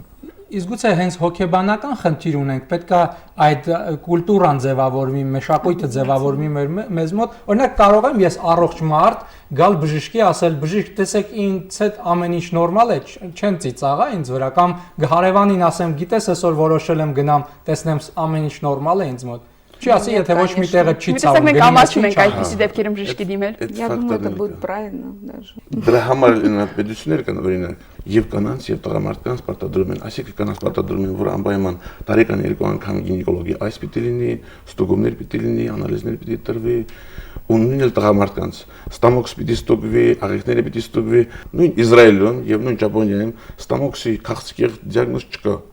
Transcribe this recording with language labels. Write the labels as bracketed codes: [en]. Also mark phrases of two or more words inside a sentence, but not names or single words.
[hy] Իսկ գուցե հենց հոգեբանական խնդիր ունենք, պետք է այդ կուլտուրան ձևավորվի, մշակույթը ձևավորվի մեզ մոտ։ Օրինակ կարող եմ ես առողջ մարդ գալ բժշկի ասել, բժիշկ, տեսեք ինձ հետ ամեն ինչ նորմալ է, չեն ծիծաղա ինձ վրա, կամ հարևանին ասեմ, գիտես այսօր որոշել եմ գնամ, տեսնեմ ամեն ինչ նորմալ է ինձ մոտ։ Չի ասի, եթե ոչ մի տեղը չի ցավում։ Մենք ամաչում ենք այդպիսի դեպքերում բժշկի դիմել։ [ru] Я думаю, это будет правильно даже։ [hy] Դրա համար պետություններ կան, օրինակ, եւ կանանց եւ տղամարդկանց պարտադրում են, այսինքն կանանց պարտադրում են, որ անպայման տարեկան 2 անգամ գինեկոլոգի այս պիտի լինի, ստուգումներ պիտի լինի, անալիզներ պիտի տրվի, ու նույնն էլ տղամարդկանց ստամոքս պիտի ստուգվի, աղիքները պիտի ստուգվի, նույն Իսրայելում եւ նույն Ճապոնիայում ստամոքսի քաղցկեղ դիագնոզ չկա։